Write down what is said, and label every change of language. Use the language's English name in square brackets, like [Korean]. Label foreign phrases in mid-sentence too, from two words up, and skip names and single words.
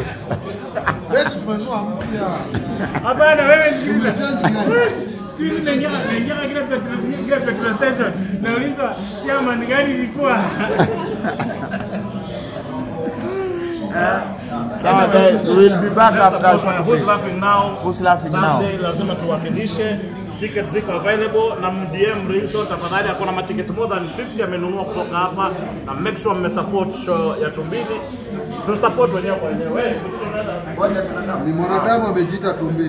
[Swahili] Wewe tumenunua mpya. Hapana wewe sikiliza. Change gani? Sikiliza naingia kila petrol station. Nauliza chairman gari ilikuwa. Sawa [English] guys, we will be back after Who's laughing now? Who's laughing now? [Swahili] Thursday lazima tuwakilishe tickets ziko available na DM Ringtone tafadhali, akona matiketi [English] more than 50 [Swahili] amenunua kutoka hapa, na [English] make sure [Swahili] mmesupport show ya Tumbili. Tu support wenyewe kwa wenyewe. Ni mwanadamu amejiita Tumbili.